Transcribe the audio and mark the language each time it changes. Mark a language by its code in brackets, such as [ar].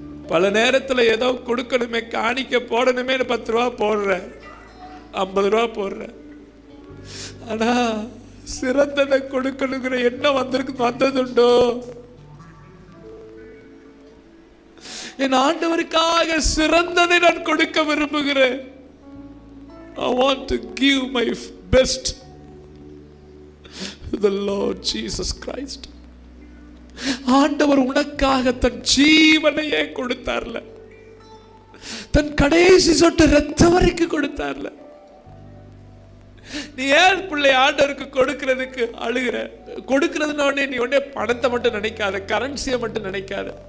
[ta] பல நேரத்தில் ஏதோ கொடுக்கணுமே, காணிக்க போடணுமே, 10 ரூபா போடுற, 50 ரூபா போடுற, ஆனா சிறந்ததை கொடுக்கணுங்கிற எண்ணம் வந்ததுண்டோ? என் ஆண்டவருக்காக சிறந்ததை நான் கொடுக்க விரும்புகிறேன். [en] I want to give my best to the Lord Jesus Christ. [ta] ஆண்டவர் உனக்காக தன் ஜீவனையே கொடுத்தார்ல, தன் கடைசி சொட்டு ரத்தம் வரைக்கும் கொடுத்தார்ல. நீ ஏன் பிள்ளை ஆண்டவருக்கு கொடுக்கிறதுக்கு அழுகிற? கொடுக்கிறதுனே நீ உடனே பணத்தை மட்டும் நினைக்காத, கரன்சியை மட்டும் நினைக்காத.